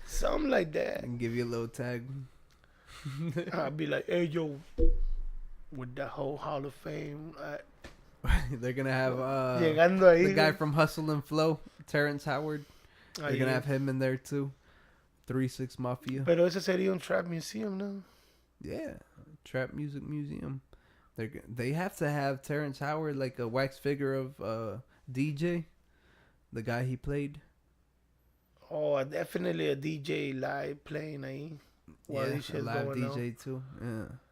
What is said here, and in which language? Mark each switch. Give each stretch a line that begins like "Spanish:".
English: Something like that. And give you a little tag. I'll be like, hey, yo, with the whole Hall of Fame. They're going to have
Spanish: Llegando ahí,
English: the guy from Hustle and Flow, Terrence Howard. They're going to have him in there too. 3-6 Mafia.
Spanish: Pero ese sería un trap museum, no?
English: Yeah, trap music museum. They have to have Terrence Howard, like a wax figure of DJ, the guy he played. Oh, definitely a DJ live playing ahí. Yeah, a live DJ too. Yeah.